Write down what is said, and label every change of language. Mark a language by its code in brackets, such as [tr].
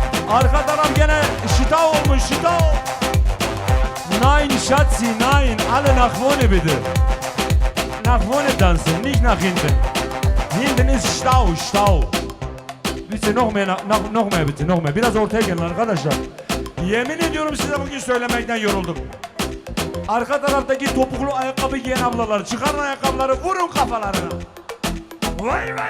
[tr] Arka taraf gene şita olmuş şita. [de] Nein Schatzi nein alle nach vorne bitte. Nach vorne tanzen nicht nach hinten. Hinten ist Stau. Bitte noch mehr bitte, noch mehr. [tr] Biraz ortaya gelin arkadaşlar. Yemin ediyorum size bugün söylemekten yoruldum. Arka taraftaki topuklu ayakkabı giyen ablalar çıkarın ayakkabıları vurun kafalarına. Vay.